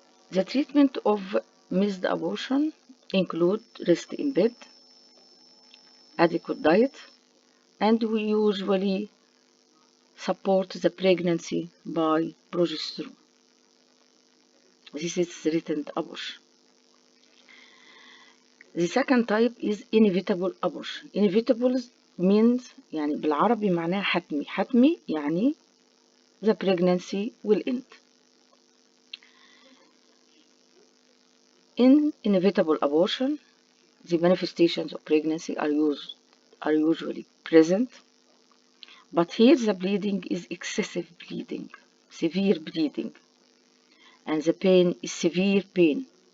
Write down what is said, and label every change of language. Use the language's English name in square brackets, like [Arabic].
[English] The treatment of missed abortion include rest in bed, adequate diet, and we usually support the pregnancy by progesterone. This is threatened abortion. The second type is inevitable abortion. Inevitable means [Arabic] يعني بالعربي معناها حتمي. حتمي يعني [English] the pregnancy will end. In inevitable abortion, the manifestations of pregnancy are usually present, but here the bleeding is excessive bleeding, severe bleeding, and the pain is severe pain.